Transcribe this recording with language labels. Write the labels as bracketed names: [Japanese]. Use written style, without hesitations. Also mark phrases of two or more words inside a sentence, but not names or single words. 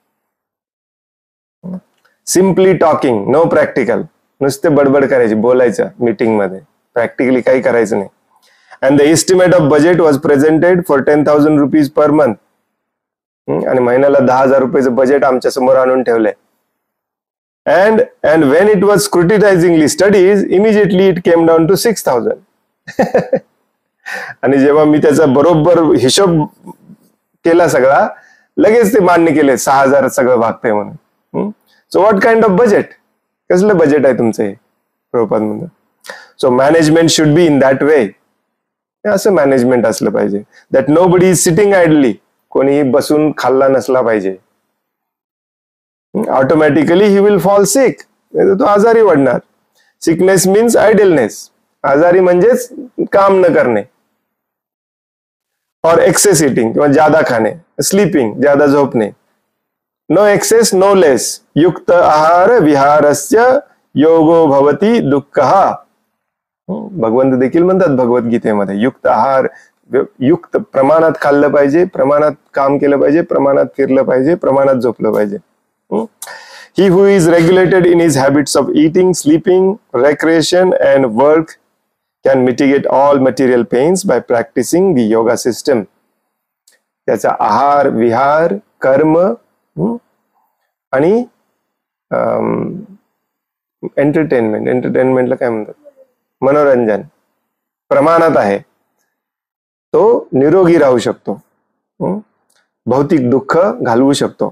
[English] Simply talking, no practical. [Marathi] नुसते बडबड करायची, बोलायचं मीटिंग मध्ये, प्रॅक्टिकली काही करायचं नाही. [English] And the estimate of budget was presented for 10,000 rupees per month. [Marathi] आणि महिन्याला 10,000 रुपयाचं बजेट आमच्या समोर आणून ठेवलंय. [English] And when it was scrutinizingly studied, immediately it came down to 6,000. [Marathi] आणि जेव्हा मी त्याचा बरोबर हिशोब केला सगळा, लगेच ते मान्य केले 6,000 सगळं भागतंय म्हणून. [English] So what kind of budget? [Marathi] कसलं बजेट आहे तुमचं हे? प्रभुपाद म्हणतात. [English] So management should be in that way. [Marathi] असं मॅनेजमेंट असलं पाहिजे. [English] That nobody is sitting idly. [Marathi] कोणीही बसून खाल्ला नसला पाहिजे. [English] Automatically he will fall sick. [Marathi] तो आजारी पडणार. [English] sickness means idleness. [Marathi] आजारी म्हणजेच काम न करणे. और [English] excess eating [Marathi] किंवा ज्यादा खाणे. [English] Sleeping, [Marathi] ज्यादा झोपणे. [English] No excess no less. [Sanskrit] युक्त आहार विहारस्य योगो भवती दुःखः. [Marathi] भगवंत देखील म्हणतात भगवद्गीतेमध्ये युक्त आहार, युक्त प्रमाणात खाल्लं पाहिजे, प्रमाणात काम केलं पाहिजे, प्रमाणात फिरलं पाहिजे, प्रमाणात झोपलं पाहिजे. [English] He who is regulated in his habits of eating, sleeping, recreation and work can mitigate all material pains by practicing the yoga system. [Marathi] त्याचा आहार, विहार, कर्म आणि एंटरटेनमेंटला काय म्हणतात? मनोरंजन प्रमाणात आहे. तो निरोगी राहू शकतो, भौतिक दुःख घालवू शकतो.